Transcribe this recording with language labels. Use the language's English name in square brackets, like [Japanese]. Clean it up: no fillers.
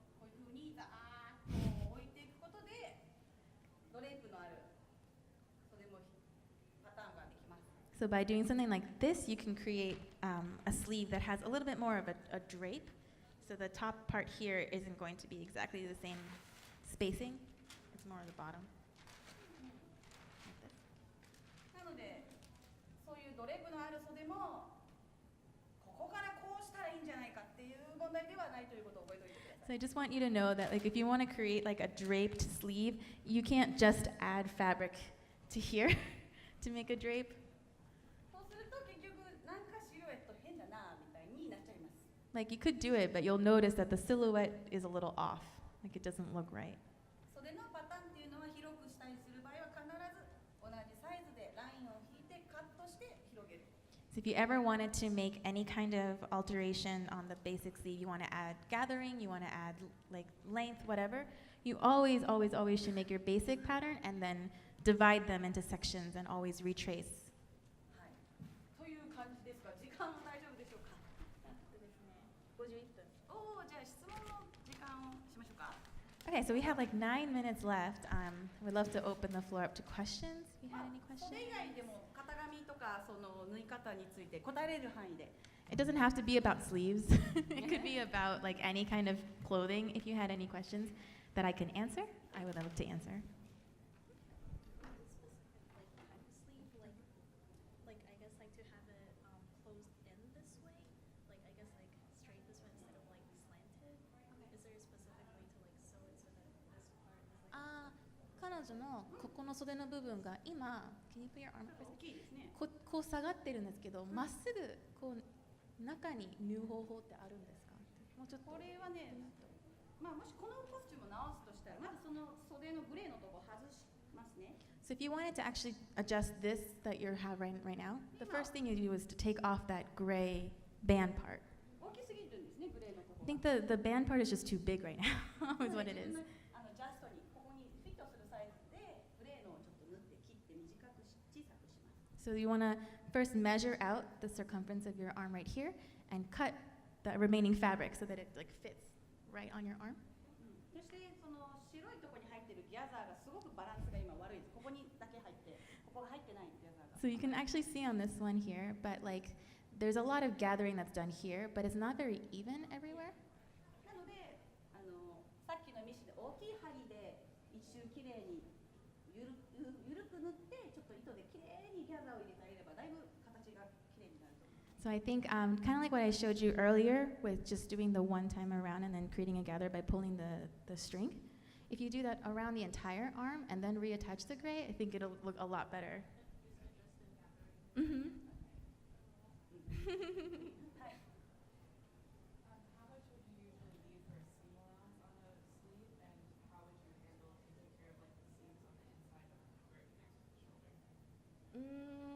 [Japanese] こういう風にザーッと置いていくことでドレープのある袖もパターンができます [English] So by doing something like this, you can create a sleeve that has a little bit more of a drape. So the top part here isn't going to be exactly the same spacing. It's more at the bottom. Like this. [Japanese] なのでそういうドレープのある袖もここからこうしたらいいんじゃないかっていう問題ではないということを覚えておいてください [English] So I just want you to know that like if you want to create like a draped sleeve, you can't just add fabric to here to make a drape. [Japanese] そうすると結局なんかシルエット変だなみたいになっちゃいます [English] Like you could do it, but you'll notice that the silhouette is a little off. Like it doesn't look right. [Japanese] 袖のパターンっていうのは広くしたりする場合は必ず同じサイズでラインを引いてカットして広げる [English] So if you ever wanted to make any kind of alteration on the basic sleeve, you want to add gathering, you want to add like length, whatever, you always, always, always should make your basic pattern and then divide them into sections and always retrace. [Japanese] はいという感じですが時間は大丈夫でしょうかおおじゃあ質問の時間をしましょうか [English] Okay, so we have like 9 minutes left. We'd love to open the floor up to questions. If you [Japanese] ま [English] had [Japanese] あそ [English] questions. [Japanese] れ以外でも型紙とかその縫い方について答えれる範囲で [English] It doesn't have to be about sleeves. It could be about like any kind of clothing if you had any questions. that I can answer, I would love to answer. Like I guess like to have it closed in this way, like I guess like straight this way instead of like slanted. Is there a specific way to like sew it so that this part is like? [Japanese] 彼女のここの袖の部分が今、 [English] Can you put your arm up? [Japanese] 大きいですね。こう下がってるんですけど、まっすぐこう中に縫う方法ってあるんですか？もうちょっと。これはね、まあもしこのコスチュームを直すとしたら、まずその袖のグレーのとこ外しますね。 [English] So if you wanted to actually adjust this that you have right now, the first thing you do is to take off that gray band part. [Japanese] 大きすぎるんですね、グレーのとこ [English] I think the band part is just too big right now, is what it is. [Japanese] ジャストにここにフィットするサイズでグレーのをちょっと縫って切って短く小さくします。 [English] So you want to first measure out the circumference of your arm right here and cut the remaining fabric so that it like fits right on your arm. [Japanese] そしてその白いところに入ってるギャザーがすごくバランスが今悪いです。ここにだけ入って、ここが入ってないギャザーが。 [English] So you can actually see on this one here, but like there's a lot of gathering that's done here, but it's not very even everywhere. [Japanese] なのでさっきのミシンで大きい針で一周きれいにゆるく縫ってちょっと糸できれいにギャザーを入れてあげればだいぶ形がきれいになると思います。 [English] So I think kind of like what I showed you earlier with just doing the one time around and then creating a gather by pulling the string. If you do that around the entire arm and then reattach the gray, I think it'll look a lot better. Mm-hmm. How much would you usually leave for a seam allowance on the sleeve, and how would you handle taking care of like the seams on the inside of where it connects with the shoulder?